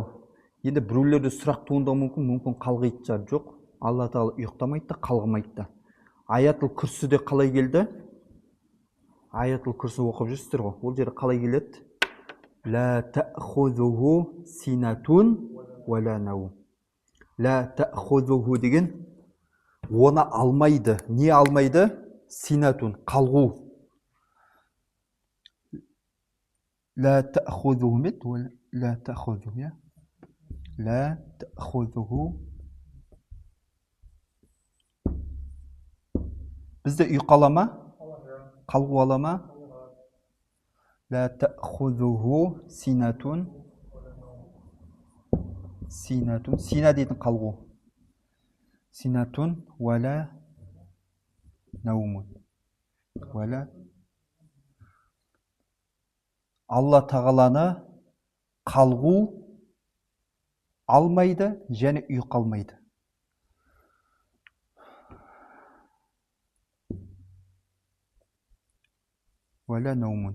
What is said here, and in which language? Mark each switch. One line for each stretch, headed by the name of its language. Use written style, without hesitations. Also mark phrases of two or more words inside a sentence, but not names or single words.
Kazakh: Енді біреулерде сұрақ туындауы мүмкін қалғиды шығар. Жоқ, Алла тағала ұйықтамайды да, қалғымайды да. Аятул Күрсіде қалай келді? Аятул Күрсі оқып жүрсіздер ғой. Ол жерде қалай келеді?
Arabic: لا تأخذه سنة ولا نوم. لا تأخذه
Kazakh: деген оны алмайды. Не алмайды? Синатун, қалғу.
Arabic: لا تأخذه мет, لا تأخذه, я? لا تأخذه.
Kazakh: Бізде ұйқы ала ма? Қалғу ала ма?
Arabic: لا تأخذه سنة.
Kazakh: Синатун. Сина дейтін қалғу.
Arabic: سنة ولا نوم. Вала.
Kazakh: Алла тағаланы қалғу алмайды, және ұйқы алмайды.
Arabic: ولا نوم.